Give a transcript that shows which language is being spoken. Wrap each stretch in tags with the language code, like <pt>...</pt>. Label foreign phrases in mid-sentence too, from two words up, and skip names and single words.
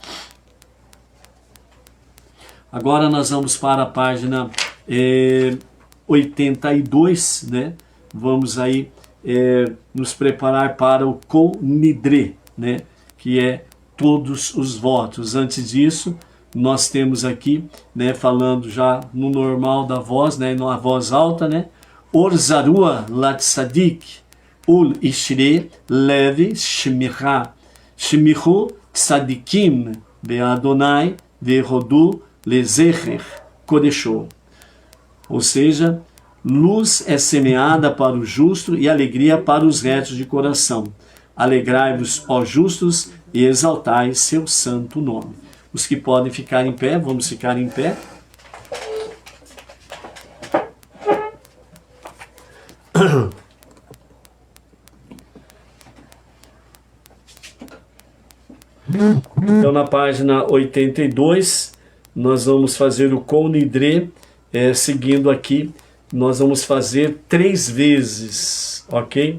<pt>Agora nós vamos para a página 82, né? Vamos aí nos preparar para o Kol Nidre, né? Que é todos os votos. Antes disso, nós temos aqui, né, falando já no normal da voz, né, na voz alta, né?</pt> <he>אור זרוע לצדיק ולישרי לב שמחה שמחו צדיקים בה' והודו לזכר קדשו.</he> <pt>Ou seja, luz é semeada para o justo e alegria para os retos de coração. Alegrai-vos, ó justos, e exaltai seu santo nome. Os que podem ficar em pé, vamos ficar em pé. Então, na página 82, nós vamos fazer o Kol Nidre, seguindo aqui, nós vamos fazer 3 vezes, ok?</pt>